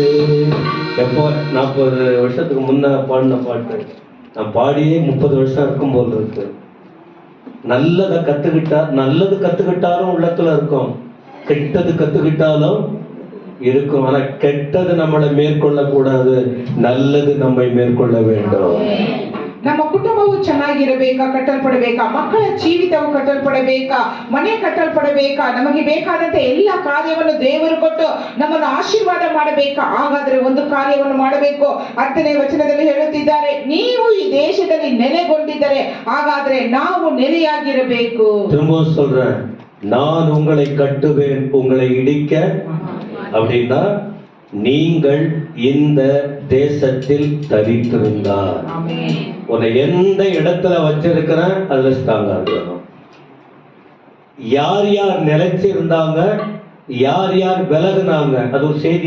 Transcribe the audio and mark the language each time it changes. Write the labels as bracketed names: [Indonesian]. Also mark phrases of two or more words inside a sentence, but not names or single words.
[Tamil] எப்போ 40 வருஷத்துக்கு முன்ன பாடின பாட்டு, நான் பாடியே 30 வருஷம் இருக்கும் போல் இருக்கு. நல்லதை நல்லது கத்துக்கிட்டாலும் உள்ளத்துல இருக்கும், கெட்டது கத்துக்கிட்டாலும் இருக்கும். ஆனா கெட்டது நம்மளை மேற்கொள்ள கூடாது, நல்லது நம்மை மேற்கொள்ள வேண்டும். [Kannada] ನಮ್ಮ ಕುಟುಂಬವು ಚೆನ್ನಾಗಿರಬೇಕಾ, ಕಟ್ಟಲ್ಪಡಬೇಕಾ, ಮಕ್ಕಳ ಜೀವಿತವು ಕಟ್ಟಲ್ಪಡಬೇಕಾ, ಮನೆ ಕಟ್ಟಲ್ಪಡಬೇಕಾ, ನಮಗೆ ಬೇಕಾದಂತ ಎಲ್ಲ ಕಾರ್ಯವನ್ನು ದೇವರು ಕೊಟ್ಟು ನಮ್ಮನ್ನು ಆಶೀರ್ವಾದ ಮಾಡಬೇಕಾ? ಹಾಗಾದ್ರೆ ಒಂದು ಕಾರ್ಯವನ್ನು ಮಾಡಬೇಕು. 10ನೇ ವಚನದಲ್ಲಿ ಹೇಳುತ್ತಿದ್ದಾರೆ, ನೀವು ಈ ದೇಶದಲ್ಲಿ ನೆಲೆಗೊಂಡಿದ್ದರೆ ಹಾಗಾದ್ರೆ ನಾವು ನೆಲೆಯಾಗಿರಬೇಕು. [Tamil] திரும்ப சொல்றேன், நான் உங்களை கட்டுவேன் உங்களை இடிக்க. அப்படின்னா நீங்கள் இந்த தேசத்தில் தரித்திருந்தார், உன்னை எந்த இடத்துல வச்சிருக்கிறேன் அதுல ஸ்ட்ராங்கா இருக்கணும். யார் யார் நிலைச்சிருந்தாங்க, யார் யார் விலகுனாங்க, அது ஒரு செய்தி.